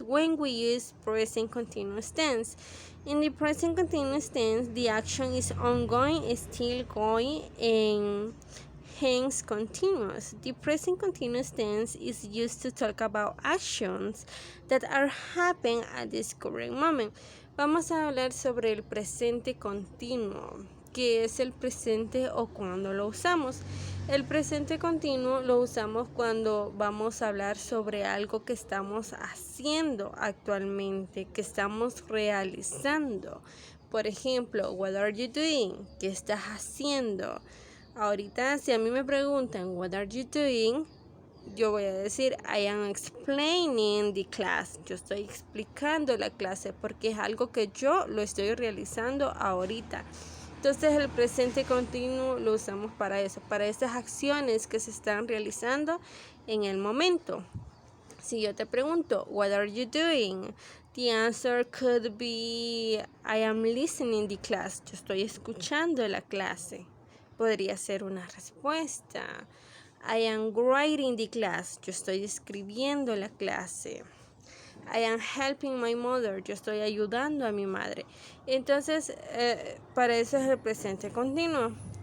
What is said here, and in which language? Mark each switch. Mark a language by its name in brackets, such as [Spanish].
[English] When we use present continuous tense. In the present continuous tense, the action is ongoing, still going, and hence continuous. The present continuous tense is used to talk about actions that are happening at this current moment. [Spanish] Vamos a hablar sobre el presente continuo, que es el presente o cuando lo usamos. El presente continuo lo usamos cuando vamos a hablar sobre algo que estamos haciendo actualmente, que estamos realizando. Por ejemplo, [English] what are you doing? [Spanish] ¿Qué estás haciendo? Ahorita, si a mí me preguntan, [English] what are you doing? [Spanish] Yo voy a decir, [English] I am explaining the class. [Spanish] Yo estoy explicando la clase porque es algo que yo lo estoy realizando ahorita. Entonces el presente continuo lo usamos para eso, para esas acciones que se están realizando en el momento. Si yo te pregunto, [English] what are you doing? The answer could be, I am listening the class. [Spanish] Yo estoy escuchando la clase. Podría ser una respuesta. [English] I am writing the class. [Spanish] Yo estoy escribiendo la clase. [English] I am helping my mother. [Spanish] Yo estoy ayudando a mi madre. Entonces, para eso es el presente continuo.